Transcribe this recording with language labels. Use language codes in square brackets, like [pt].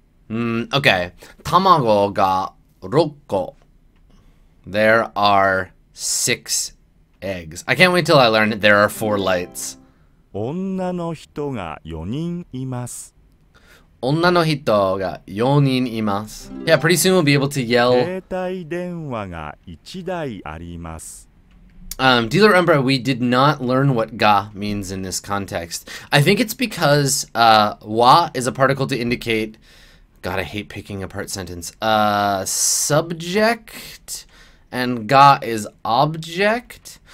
[ja] Okay. Tamago ga 6個. [en] There are 6 eggs. I can't wait till I learn there are 4 lights. [ja] 女の人が4人います。 Onna no hito ga 4人います. [en] Yeah, pretty soon we'll be able to yell. [ja] 携帯電話が1台あります。 [en] Do you remember we did not learn what ga means in this context? I think it's because wa is a particle to indicate. God, I hate picking apart sentence. Subject, and ga is object.